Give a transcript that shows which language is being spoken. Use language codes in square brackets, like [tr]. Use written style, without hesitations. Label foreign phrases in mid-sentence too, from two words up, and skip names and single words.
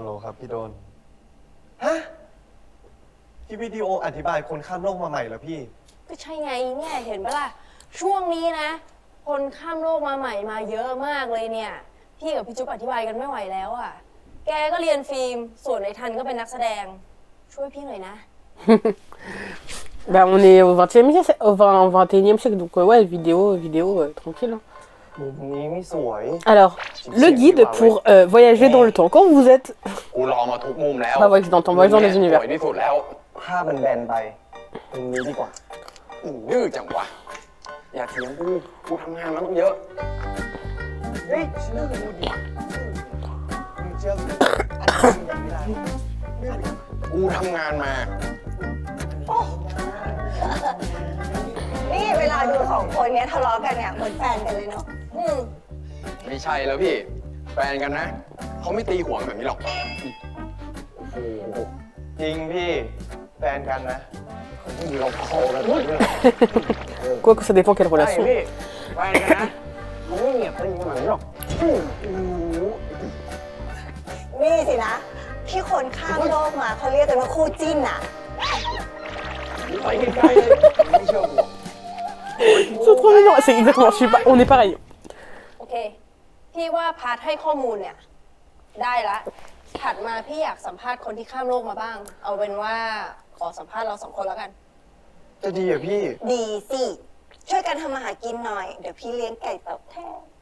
[th] ครับพี่โดน ฮะ ที่วิดีโออธิบายคนข้ามโลกมาใหม่เหรอพี่ ก็ใช่ไงเนี่ยเห็นปะล่ะ ช่วงนี้นะ คนข้ามโลกมาใหม่มาเยอะมากเลยเนี่ย พี่กับพี่จุ๊บอธิบายกันไม่ไหวแล้วอ่ะ แกก็เรียนฟิล์ม ส่วนไอ้ทันก็เป็นนักแสดง ช่วยพี่หน่อยนะ [fr] Ben, on est au 20e siècle, au 21e siècle, donc ouais, vidéo, tranquille. Hein. Alors, le guide pour voyager dans le temps. Quand vous êtes... Pas voyage dans le temps, voyage dans les univers. [th] ภาพมันแบนไปตรงนี้ดีกว่า ดื้อจังวะ อย่าเถียงกูทำงานมาต้องเยอะ เฮ้ยเชื่อกูดิมึงเชื่อกูอันนี้อย่างนี้ได้ กูทำงานมา นี่เวลาดูสองคนเนี้ยทะเลาะกันเนี่ยเหมือนแฟนกันเลยเนาะ ไม่ใช่แล้วพี่ แฟนกันนะ เขาไม่ตีหัวแบบนี้หรอก จริงพี่ แฟนกันนะเราโคกันด้วย [fr] Quoi que ça dépend quelle [th] ใช่ [fr] relation. [th] พี่ แฟนกันนะเขาไม่เหยียบตีกันแบบนี้หรอก นี่สินะ ที่คนข้ามโลกมาเขาเรียกกันว่าคู่จิ้นอ่ะ ไปไกลๆเลยไม่เชื่อกู [fr] C'est trop mignon, c'est exactement, je suis pas, on est pareil. [th] โอเค พี่ว่าพาร์ทให้ข้อมูลเนี่ย ได้ละ ถัดมาพี่อยากสัมภาษณ์คนที่ข้ามโลกมาบ้าง เอาเป็นว่าขอสัมภาษณ์เราสองคนแล้วกัน จะดีเหรอพี่ ดีสิ ช่วยกันทำอาหารกินหน่อย เดี๋ยวพี่เลี้ยงไก่ตอบแทน